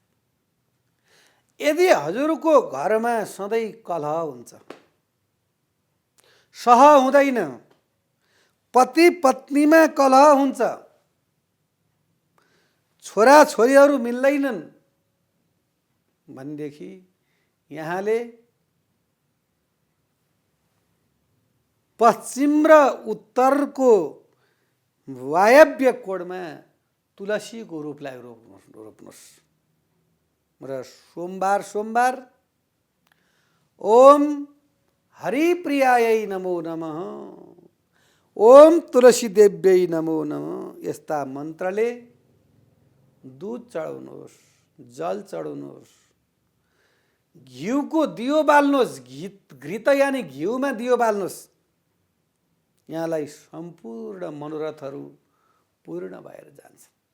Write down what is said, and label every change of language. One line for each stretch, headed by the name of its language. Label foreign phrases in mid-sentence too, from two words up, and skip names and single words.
Nepali: यदि हजुरको घरमा सधैँ कलह हुन्छ, सह हुँदैन, पति पत्नीमा कलह हुन्छ, छोरा छोरीहरू मिल्दैनन् भनेदेखि यहाँले पश्चिम र उत्तरको वायव्य कोणमा तुलसीको रूपलाई रोप्नुहोस् र सोमबार
Sanskrit: ओम हरिप्रियायै नमो नमः, ओम तुलसी देव्यै नमो नमः
Nepali: यस्ता मन्त्रले दूध चढाउनुहोस्, जल चढाउनुहोस्, घिउको दियो बाल्नुहोस्, घृत यानि घिउमा दियो बाल्नुहोस्। यहाँलाई सम्पूर्ण मनोरथहरू पूर्ण भएर जान्छ।